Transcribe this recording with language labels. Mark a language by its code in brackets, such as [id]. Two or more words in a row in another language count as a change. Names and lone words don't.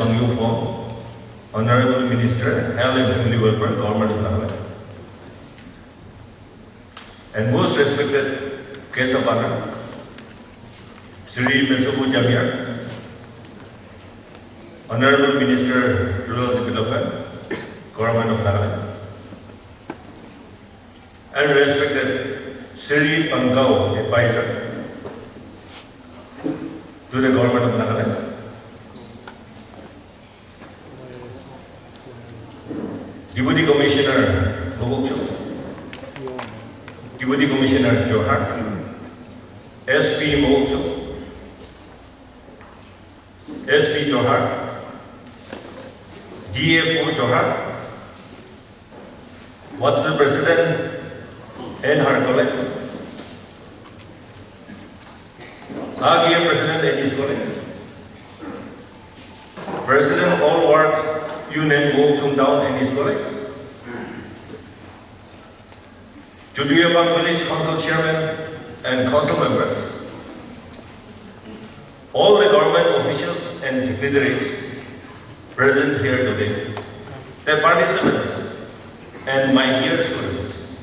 [en] Bangyu Fong, Honorable Minister, Health and Family Welfare, Government of Nagaland, and most respected guest of honor, Sri Metsubu Jamir, Honorable Minister, Rural Development, Government of Nagaland, and respected Sri Pangao, Advisor to the Government of Nagaland, Deputy Commissioner Mokokchung, Deputy Commissioner Johar, SP Mokokchung, SP Johar, DFO Johar, Moatsu President and her colleague, AGM President and his colleague, President All Ward Union Mokokchung Down and his colleague, Jujuyabang Village Council Chairman and Council members, all the government officials and dignitaries present here today, the participants, and my dear students.